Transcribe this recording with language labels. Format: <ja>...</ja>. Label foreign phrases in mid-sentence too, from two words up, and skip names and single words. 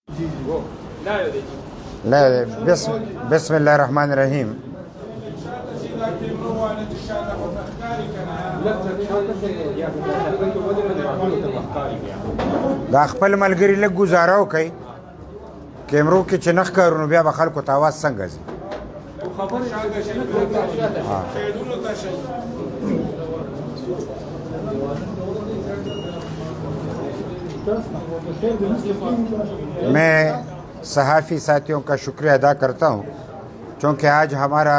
<ar>بسم الله الرحمن الرحیم.</ar> <ps>دا خپل ملګری لږ ګزاره وکړئ کیمرو کې چې نښ کارو نو بیا به خلکو ته اواز څنګه ځي.</ps> <ur>میں صحافی ساتھیوں کا شکریہ ادا کرتا ہوں چونکہ آج ہمارا</ur>